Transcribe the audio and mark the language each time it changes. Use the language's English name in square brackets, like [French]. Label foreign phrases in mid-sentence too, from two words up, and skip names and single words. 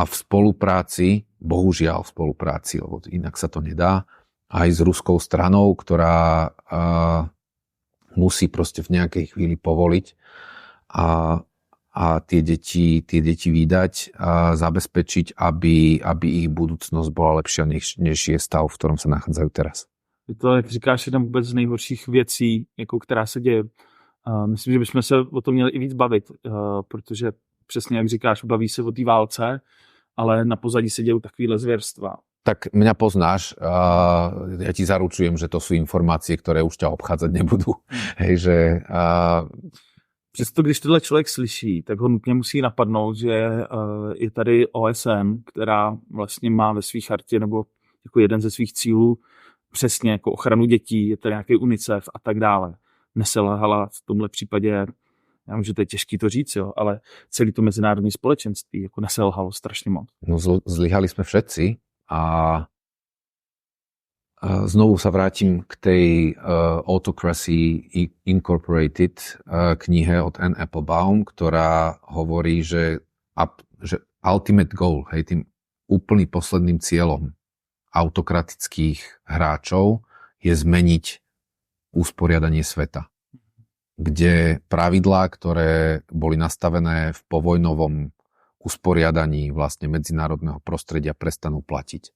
[Slovak] v spolupráci, bohužiaľ v spolupráci, lebo inak sa to nedá, aj s ruskou stranou, ktorá musí proste v nejakej chvíli povoliť a tie deti vydať a zabezpečiť, aby ich budúcnosť bola lepšia, než je stav, v ktorom sa nachádzajú teraz. [Czech] Je to, jak říkáš, jedna vůbec z nejhorších věcí, jako která se děje. Myslím, že bychom se o tom měli i víc bavit, protože přesně jak říkáš, baví se o té válce, ale na pozadí se dějou takovýhle zvěrstva. [Slovak] Tak mňa poznáš, ja ti zaručujem, že to sú informácie, ktoré už ťa obchádzať nebudú. Hej, že... [Czech] Přesto, když tohle člověk slyší, tak ho nutně musí napadnout, že je tady OSN, která vlastně má ve svých chartě nebo jako jeden ze svých cílů přesně jako ochranu dětí, je to nějaký UNICEF a tak dále. Neselhala v tomhle případě, já vím, že to je těžký to říct, jo, ale celé to mezinárodní společenství jako neselhalo strašně moc. [Slovak] No zlyhali sme všetci a znovu sa vrátim k tej Autocracy Incorporated knihe od Anne Applebaum, ktorá hovorí, že [English] ultimate goal, [Slovak] hej, tým úplný posledným cieľom autokratických hráčov je zmeniť usporiadanie sveta, kde pravidlá, ktoré boli nastavené v povojnovom usporiadaní vlastne medzinárodného prostredia, prestanú platiť.